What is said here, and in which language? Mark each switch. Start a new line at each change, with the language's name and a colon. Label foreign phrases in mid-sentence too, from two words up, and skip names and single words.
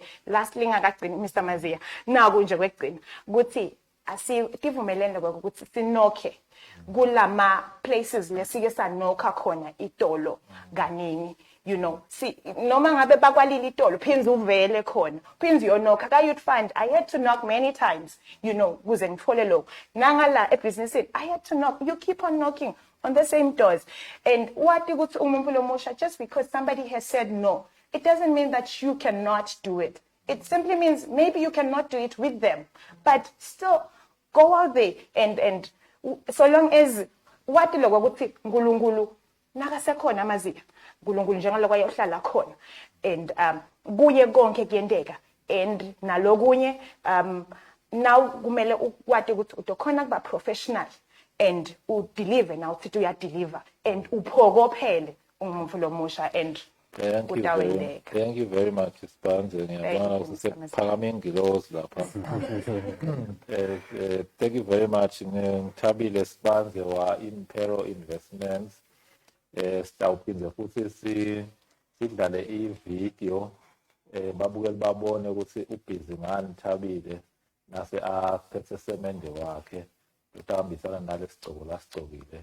Swati: Lastly ngakagcina Mr. Mazia, now kunje kwekugcina ukuthi asivumelene ukuthi sinokhe kulama places lesike sanokha khona itolo kaningi. Noma ngabe bakwalila itolo phinzi uvele khona phinzi yonokha ka
English: you'd find I had to knock many times
Swati: kuze ngithole lokho nangala ebusinessini
English: I had to knock. You keep on knocking on the same doors, and what
Swati: ukuthi umuntu lomusha
English: just because somebody has said no, it doesn't mean that you cannot do it. It simply means maybe you cannot do it with them, but still go out there and so long as what lokho ukuthi uNkulunkulu nakasekhona amaziya uNkulunkulu njengaloko ayohlala khona and kuye konke kuyenteka and nalokunye now kumele ukwati ukuthi utokhona kuba professional and udeliver now uthi uyadeliver and uphokophele umuntu lomusha and Thank you very much, Spanze. Thank you very much.
Swati: Ngithabile Spanze wa Impero Investments. Sitawuphinze futhi sidlale i-video babukeli babone ukuthi ubhizi ngani Thabile nase aphethe semende wakhe utahambisana nale sigcoko lasigcokile.